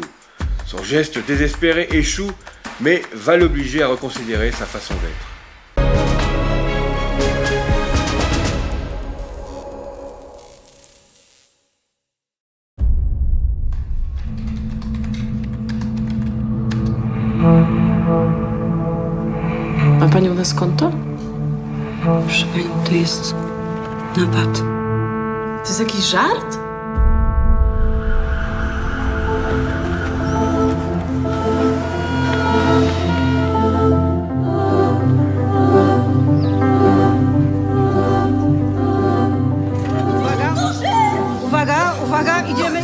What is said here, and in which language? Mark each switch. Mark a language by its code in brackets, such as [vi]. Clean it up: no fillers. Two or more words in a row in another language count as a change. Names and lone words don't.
[fr] Son geste désespéré échoue, mais va l'obliger à reconsidérer sa façon d'être. [pl] A pani u nas konto? Proszę pani, to jest napad. To jest jakiś żart? Uwaga, uwaga, idziemy.